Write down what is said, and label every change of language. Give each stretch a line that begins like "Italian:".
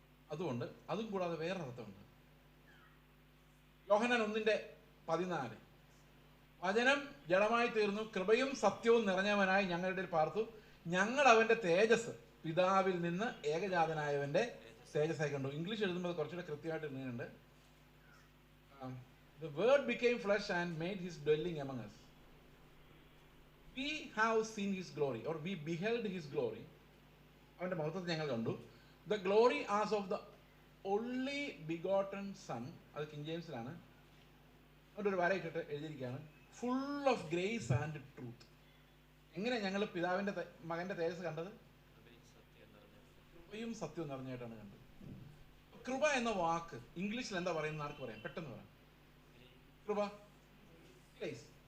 Malayalam: അതുകൊണ്ട് അതും കൂടാതെ വേറൊരർത്ഥമുണ്ട്. യോഹന്നാൻ 1:14 വചനം ജഡമായി തീർന്നു, കൃപയും സത്യവും നിറഞ്ഞവനായി ഞങ്ങളുടെ ഇടയിൽ പാർത്തു. ഞങ്ങൾ അവന്റെ തേജസ് പിതാവിൽ നിന്ന് ഏകജാതനായവന്റെ തേജസ്സായി കണ്ടു. ഇംഗ്ലീഷ് എഴുതുമ്പോൾ കുറച്ചുകൂടെ കൃത്യമായിട്ട് എഴുതുന്നുണ്ട്.
English: The word became flesh and made his dwelling among us. We have seen his glory, or we beheld his glory.
Malayalam: അവന്റെ മഹത്വത്തെ ഞങ്ങൾ കണ്ടു.
English: The glory as of the only begotten son.
Malayalam: അത് കിങ് ജെയിംസിലാണ്. അവിടെ ഒരു വരയിട്ടിട്ട് എഴുതിയിരിക്കുകയാണ്,
English: Full of grace and truth.
Malayalam: എങ്ങനെ ഞങ്ങൾ പിതാവിന്റെ മകന്റെ തേജസ് കണ്ടത്? കൃപയും സത്യവും നിറഞ്ഞായിട്ടാണ് കണ്ടത്. കൃപ എന്ന വാക്ക് ഇംഗ്ലീഷിൽ എന്താ പറയുന്നത് ആർക്ക് പറയാം? പെട്ടെന്ന് പറയാം. കൃപ, ഗ്രേസ്.